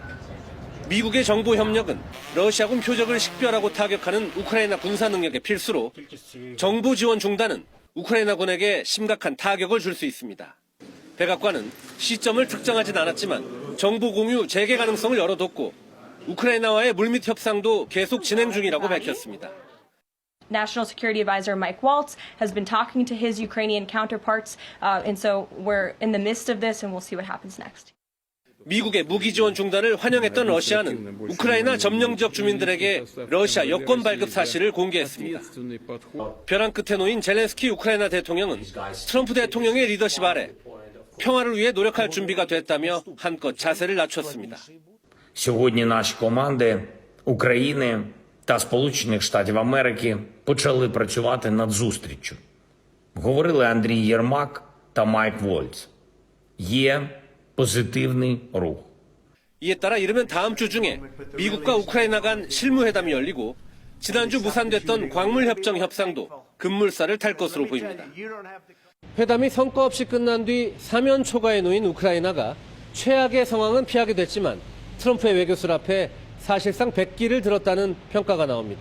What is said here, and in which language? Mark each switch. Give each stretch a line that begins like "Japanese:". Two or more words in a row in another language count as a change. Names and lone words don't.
Korean: 미국의 정보 협력은 러시아군 표적을 식별하고 타격하는 우크라이나 군사 능력의 필수로 정보 지원 중단은 우크라이나군에게 심각한 타격을 줄 수 있습니다. 백악관은 시점을 특정하진 않았지만 정보 공유 재개 가능성을 열어뒀고 우크라이나와의 물밑 협상도 계속 진행 중이라고 밝혔습니다.
English: National Security Advisor Mike Waltz has been talking to his Ukrainian counterparts, and so we're in the midst of this, and we'll see what happens next.
Korean: 미국의 무기 지원 중단을 환영했던 러시아는 우크라이나 점령 지역 주민들에게 러시아 여권 발급 사실을 공개했습니다. 벼랑 끝에 놓인 젤렌스키 우크라이나 대통령은 트럼프 대통령의 리더십 아래 평화를 위해 노력할 준비가 됐다며 한껏 자세를 낮췄습니다.
Ukrainian: Сьогодні наші команди України та Сполучених Штатів Америки почали працювати над зустріччю. Говорили Андрій Єрмак та Майк Вольц. Є позитивний рух.
Korean: 이에 따라 이르면 다음 주 중에 미국과 우크라이나 간 실무회담이 열리고 지난주 무산됐던 광물협정 협상도 급물살을 탈 것으로 보입니다. 회담이 성과 없이 끝난 뒤 사면 초과에 놓인 우크라이나가 최악의 상황은 피하게 됐지만 트럼프의 외교술 앞에 사실상 백기를 들었다는 평가가 나옵니다.